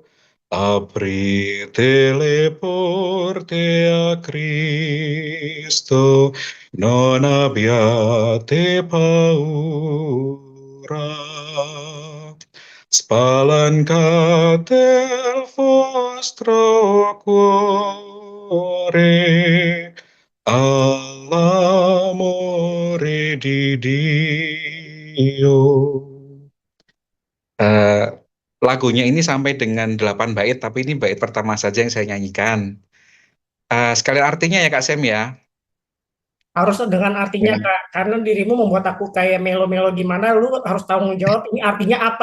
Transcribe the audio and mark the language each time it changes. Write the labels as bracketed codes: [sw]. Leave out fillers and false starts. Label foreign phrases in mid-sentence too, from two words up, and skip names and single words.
[it] Aprite le porte a Cristo, non abbiate paura. Spalancate il vostro cuore all'amore di Dio. [id] Eh, Lagunya ini sampai dengan 8 bait, tapi ini bait pertama saja yang saya nyanyikan. Sekalian artinya ya Kak Sem ya. Harus dengan artinya Ya. Kak, karena dirimu membuat aku kayak melo-melo gimana, lu harus tanggung jawab ini artinya apa?